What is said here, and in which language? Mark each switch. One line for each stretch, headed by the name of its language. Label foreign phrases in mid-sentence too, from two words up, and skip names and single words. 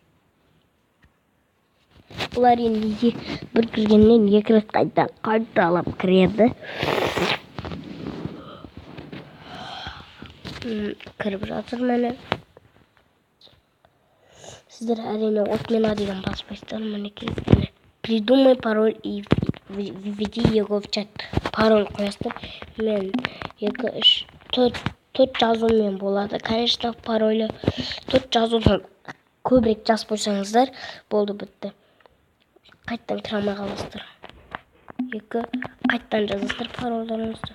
Kazakh: Олар енді бір кіргеннен екі рет қайталап кіреді. Кіріп жатыр мені. Сіздер әрине отмена деген баспайсыздар.
Russian: Мінекей придумай пароль и введи его в чат.
Kazakh: Пароль қоясыздар. Мен 4 жазумен болады. Конечно, паролі 4 жазудан көбірек жазып қойсаңыздар, болды бітті. Қайттан кіре алмай қаласыздар. 2 қайттан жазасыздар парольдарыңызды.